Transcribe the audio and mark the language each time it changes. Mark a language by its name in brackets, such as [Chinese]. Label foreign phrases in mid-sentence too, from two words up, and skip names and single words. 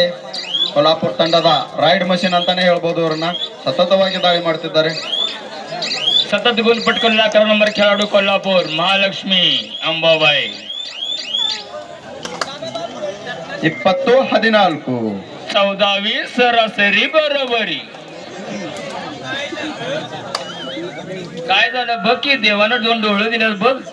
[Kannada] ಕೊಲ್ಹಾಪುರ ತಂಡದ [English] raid machine [Kannada] ಅಂತಾನೆ ಹೇಳ್ಬೋದು. ಅವರನ್ನ ಸತತವಾಗಿ ದಾಳಿ ಮಾಡ್ತಿದ್ದಾರೆ. [Marathi] सतत गुण पटकवलेला 11 नंबर खेळाडू कोल्हापूर महालक्ष्मी अंबाबाई. 20-14 14-20 सरासरी बरोबरी. काय झालं बघ की देवानं 2 डोळे दिल्यात बघ.